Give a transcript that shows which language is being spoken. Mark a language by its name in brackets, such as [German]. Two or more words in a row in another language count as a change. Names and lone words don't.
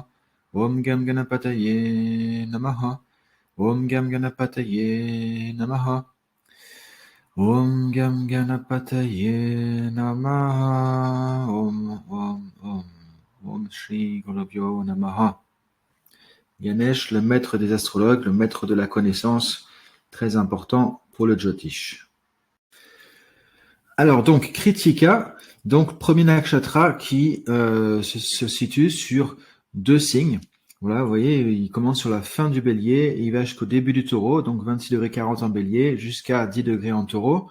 [Sanskrit] Om Gam Ganapataye Namaha. Om Gam Ganapataye Namaha. Om Gam Ganapataye Namaha. Om Shri Gurubhyo Namaha. [French] Ganesh, le maître des astrologues, le maître de la connaissance, très important pour le Jyotish. Alors donc Kritika, donc premier nakshatra qui se situe sur deux signes. Voilà, vous voyez, il commence sur la fin du bélier et il va jusqu'au début du taureau, donc 26 degrés 40 en bélier jusqu'à 10 degrés en taureau.